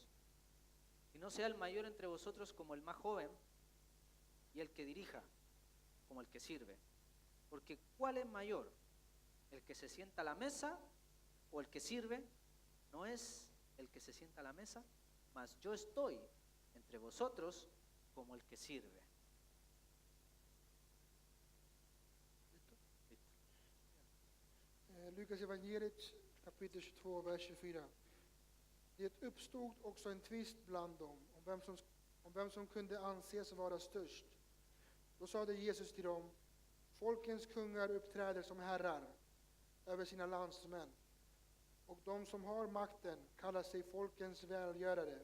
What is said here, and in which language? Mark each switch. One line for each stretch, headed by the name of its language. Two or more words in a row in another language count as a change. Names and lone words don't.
Spanish: Y no sea el mayor entre vosotros como el más joven y el que dirija como el que sirve. Porque ¿cuál es mayor? ¿El que se sienta a la mesa o el que sirve? No es el que se sienta a la mesa, mas yo estoy entre vosotros como el que sirve.
Swedish: Lukas evangeliet kapitel 22, vers 24. Det uppstod också en tvist bland dem om vem som kunde anses vara störst. Då sade Jesus till dem, folkens kungar uppträder som herrar över sina landsmän, och de som har makten kallar sig folkens välgörare.